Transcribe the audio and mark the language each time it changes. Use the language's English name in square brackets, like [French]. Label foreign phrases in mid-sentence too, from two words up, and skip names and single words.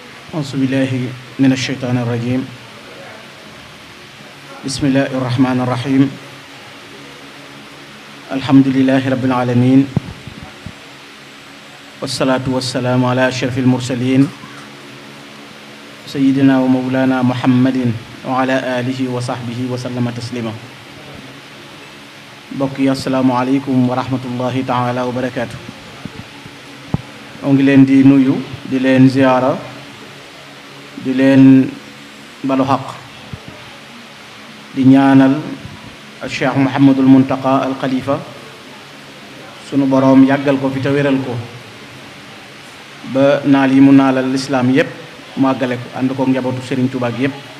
[Arabic] أعوذ بالله من الشيطان الرجيم بسم الله الرحمن الرحيم الحمد لله رب العالمين والصلاة والسلام على أشرف المرسلين سيدنا ومولانا محمد وعلى آله وصحبه وسلم تسليما بقي السلام عليكم ورحمة الله تعالى وبركاته [Wolof] ngi leen di nuyu di leen ziyaara di leen balu xaq di ñaanal Cheikh Mouhamadul Muntaqa al Khalifa sunu boroom yàggal ko fi te wéral ko ba naal yi mu naalal lislaam yépp mu àggale ko ànd ko njabootu Serigne Touba gi yépp